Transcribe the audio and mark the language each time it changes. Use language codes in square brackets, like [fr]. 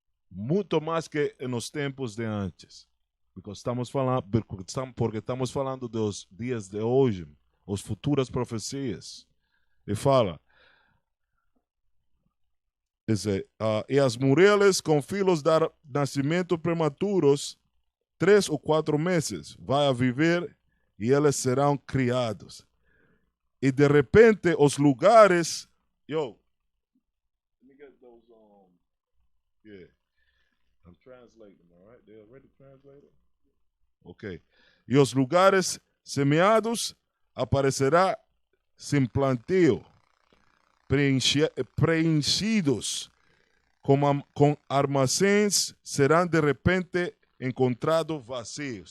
[pt] Muito mais que nos tempos de antes. Porque estamos falando dos dias de hoje, as futuras profecias. E fala, e as mulheres com filhos de nascimento prematuros, 3 ou 4 meses, vai viver e eles serão criados. E de repente os lugares, [en] let me get those yeah, I'm translating, all right? They already translated? Ok. [pt] E os lugares semeados aparecerá sem plantio, preenchidos com armazéns serão de repente encontrados vazios.